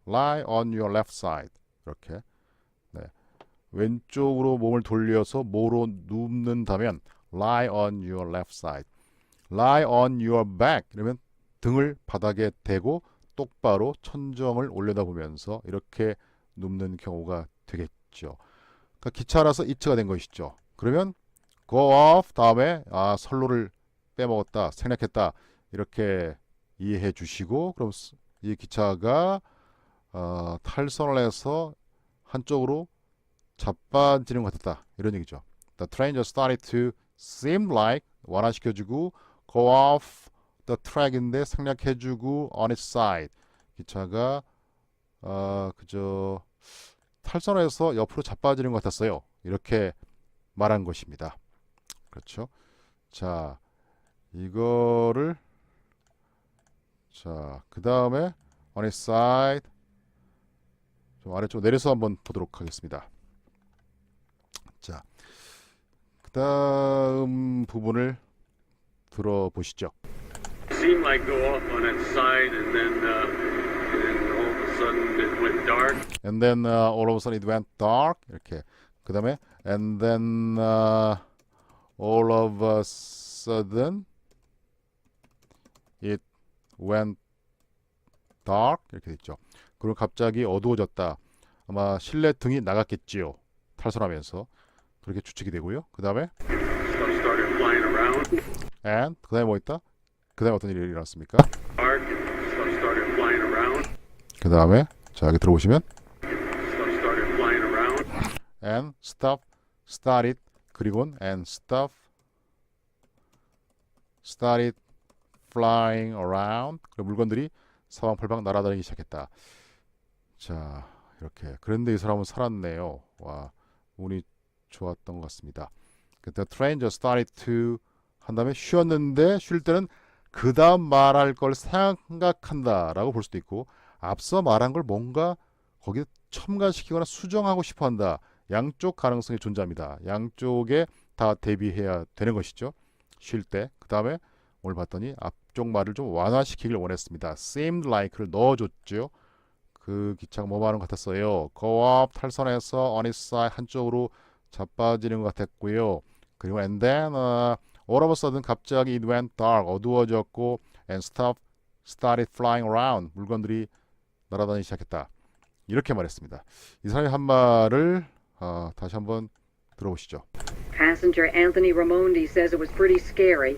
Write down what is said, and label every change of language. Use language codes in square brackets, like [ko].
[en] lie on your left side [ko] 이렇게 네. 왼쪽으로 몸을 돌려서 뭐로 눕는다면 [en] lie on your left side lie on your back [ko] 이러면 등을 바닥에 대고 똑바로 천정을 올려다보면서 이렇게 눕는 경우가 되겠죠. 그러니까 기차라서 it가 된 것이죠. 그러면 [en] go off [ko] 다음에 선로를 빼먹었다 생략했다 이렇게 이해해 주시고 그럼 이 기차가 탈선을 해서 한쪽으로 자빠지는 것 같았다 이런 얘기죠. [en] The train just started to seem like [ko] 완화시켜주고 [en] go off the track인데 [ko] 생략해주고 [en] on its side [ko] 기차가 그저 탈선해서 옆으로 자빠지는 것 같았어요. 이렇게 말한 것입니다. 그렇죠? 자 이거를 자 그 다음에 on its side 좀 아래쪽 내려서 한번 보도록 하겠습니다. 자 그 다음 부분을 들어보시죠. [en] Seemed like go off on its side, and then all of a sudden it went dark. And then all of a sudden it went dark. [ko] 이렇게 그 다음에 [en] and then all of a sudden it went dark [ko] 이렇게 됐죠. 그리고 갑자기 어두워졌다. 아마 실내 등이 나갔겠지요. 탈선하면서 그렇게 추측이 되고요. 그 다음에 [en] Stuff started flying around. and [ko] 그 다음에 뭐 있다? 그 다음에 어떤 일이 일어났습니까? [en] Dark. Stuff started flying around. [ko] 그 다음에 자 여기 들어보시면 [en] Stuff started flying around. and stuff started [ko] 그리고는 [en] and stuff started flying around [ko] 그 물건들이 사방팔방 날아다니기 시작했다. 자 이렇게 그런데 이 사람은 살았네요. 와 운이 좋았던 것 같습니다. [en] The train just started to [ko] 한 다음에 쉬었는데 쉴 때는 그 다음 말할 걸 생각한다라고 볼 수도 있고 앞서 말한 걸 뭔가 거기에 첨가시키거나 수정하고 싶어한다. 양쪽 가능성이 존재합니다. 양쪽에 다 대비해야 되는 것이죠. 쉴 때. 그 다음에 오늘 봤더니 앞쪽 말을 좀 완화시키길 원했습니다. [en] seemed like [ko] 를 넣어줬죠. 그 기차가 뭐 하는 것 같았어요. [en] go up [ko] 탈선해서 [en] on its side [ko] 한쪽으로 자빠지는 것 같았고요. 그리고 [en] and then all of a sudden [ko] 갑자기 [en] it went dark [ko] 어두워졌고 [en] and stuff started flying around [ko] 물건들이 날아다니기 시작했다. 이렇게 말했습니다. 이 사람이 한 말을 다시 한번 들어보시죠. [en] Passenger Anthony Raimondi says it was pretty scary.